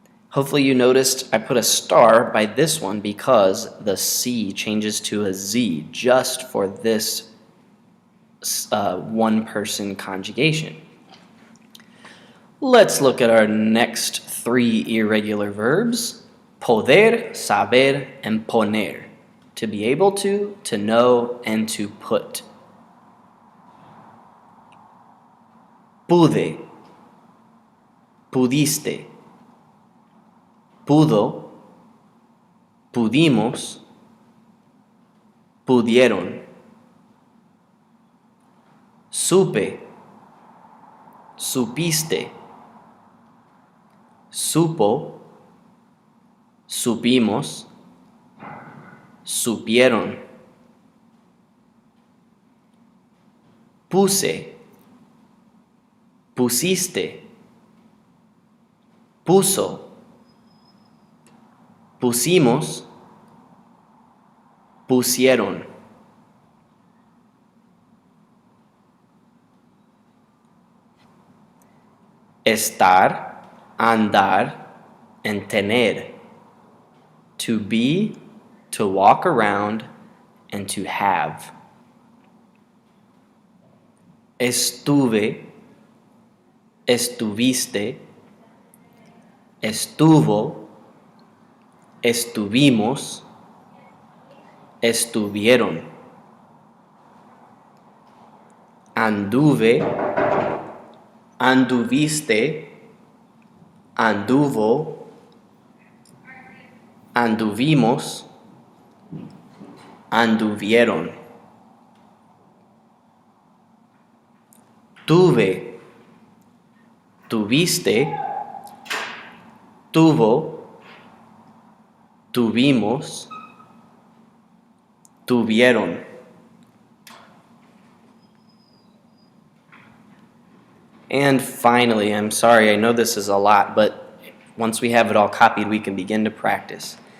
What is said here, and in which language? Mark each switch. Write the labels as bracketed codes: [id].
[en] Hopefully you noticed I put a star by this one because the C changes to a Z just for this one-person conjugation. Let's look at our next 3 irregular verbs. Poder, saber, and poner. To be able to know, and to put. [es] Pude, pudiste, pudo, pudimos, pudieron. Supe, supiste, supo, supimos, supieron. Puse, pusiste, puso, pusimos, pusieron. Estar, andar, and tener. [en] To be, to walk around, and to have. [es] Estuve, estuviste, estuvo, estuvimos, estuvieron. Anduve, anduviste, anduvo, anduvimos, anduvieron. Tuve, tuviste, tuvo, tuvimos, tuvieron. [en] And finally, I'm sorry, I know this is a lot, but once we have it all copied, we can begin to practice.